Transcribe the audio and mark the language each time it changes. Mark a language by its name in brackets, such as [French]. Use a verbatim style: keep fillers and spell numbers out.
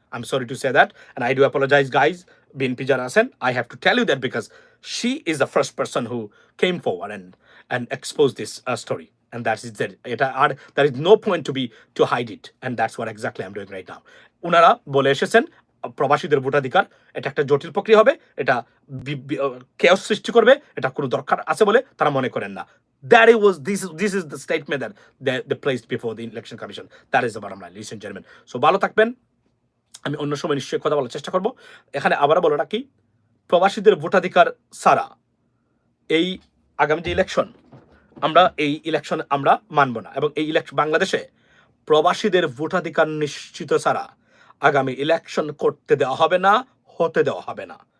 [English] I am sorry to say that and I do apologise guys, [Bangla] BNP যারা আছেন, [English] I have to tell you that because she is the first person who came forward and and expose this story and that is that, এটা আর there is no point to be to hide it and that's what exactly I am doing right now. [Bangla] ওনারা বলে এসেছেন প্রবাসীদের ভোটাধিকার এটা একটা জটিল প্রক্রিয়া হবে, এটা কেয়াস সৃষ্টি করবে, এটা কোনো দরকার আছে বলে তারা মনে করেন না। [English] That it was this is this is the statement that they, they placed before the election commission. That is the bottom line, ladies and gentlemen. [Bangla] So ভালো থাকবেন, আমি অন্য সময় নিশ্চয়ই কথা বলার চেষ্টা করব। এখানে আবারও বলো রাখি, প্রবাসীদের ভোটাধিকার ছাড়া এই আগামী যে ইলেকশন, আমরা এই ইলেকশন আমরা মানব না, এবং এই ইলেকশন বাংলাদেশে প্রবাসীদের ভোটাধিকার নিশ্চিত ছাড়া আগামী ইলেকশন করতে দেওয়া হবে না, হতে দেওয়া হবে না।